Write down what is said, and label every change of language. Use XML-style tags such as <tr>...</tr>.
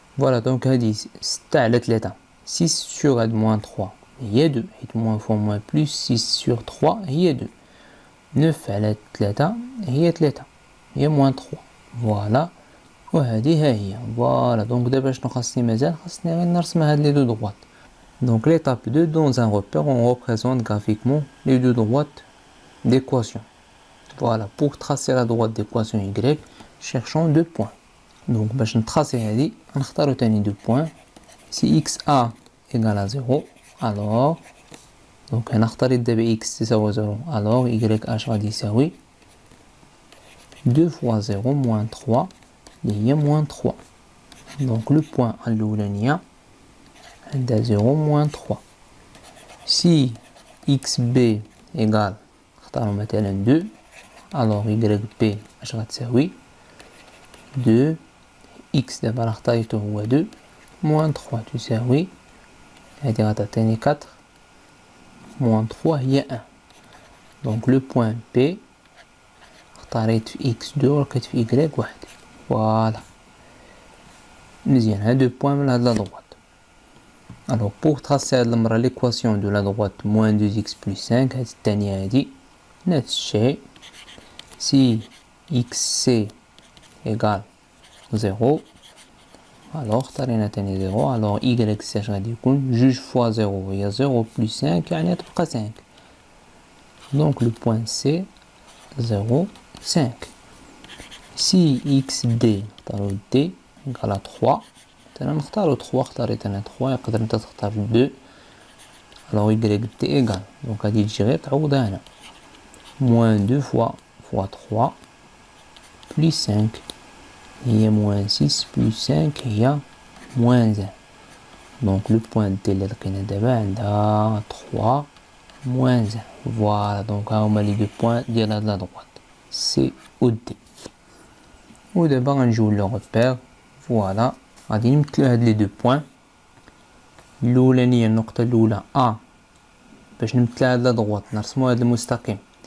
<ar>فوالا دونك هادي 6 على 3 6 سور هاد موان 3 هي 2 حيت موان فوا موان بلس 6 سور 3 هي 2. 9 على 3 هي 3 هي موان 3. فوالا وهادي ها هي. فوالا دونك دابا شنو خاصني مازال؟ خاصني غير نرسم هاد لي دو droites.</ar> <fr>Donc l'étape 2, dans un repère, on représente graphiquement les deux droites d'équation. Voilà, pour tracer la droite d'équation y, cherchons deux points.</fr> <ar>Donc, باش نتراسي هذه نختارو تاني</ar> <fr>deux points. Si xa égale à 0, alors donc</fr> <ar>نختار دابا x تساوي 0,</ar> <fr>alors y h</fr> <ar>غادي يساوي</ar> <fr>2 fois 0 moins 3</fr> <ar>اللي هي</ar> <fr>moins 3. Donc le point الأولانية عندها 0 moins 3. Si xb égale</fr> <ar>نختارو مثلا 2 alors yb اش غتساوي 2 x دابا راه اختاريتو هو 2 moins 3 تساوي هادي غتعطيني 4 moins 3 هي 1.</ar> <fr>donc le point P</fr> <ar>اختاريت في x2 ولقيت في y 1. فوالا مزيان هاد 2 بوين من هاد لا droite.</ar> <fr>Alors pour tracer l'équation de la droite moins 2x plus 5</fr> <ar>هاد الثانية هادي نفس الشيء.</ar> <fr>Si xc égale 0 alors</fr> <ar>اختارينا تاني 0</ar> <fr>alors y</fr> <ar>اش غادي يكون جوج فوا 0 هي 0 plus 5 يعني تبقى 5.</ar> <fr>donc le point C 0 5. Si xd</fr> <ar>نختارو d égale 3 انا نختارو 3 اختاريت انا 3 يقدر انت تختار 2</ar> <fr>alors y t égale donc</fr> <ar>غادي تجي غير تعوضها هنا</ar> <fr>moins 2 fois 3 plus 5</fr> <ar>هي moins 6 plus 5 هي moins 1.</ar> <fr>donc le point t</fr> <ar>اللي لقينا دابا عندها 3 moins 1.</ar> <fr>voilà donc</fr> <ar>ها هما لي دو بوين ديال هاد لا droite C و D. ودابا غنجيو لو repère. فوالا غادي نمثلو هاد لي دو بوين. الاولانيه النقطه الاولى ا باش نمثلها هاد لا دروات نرسمو هاد المستقيم.</ar>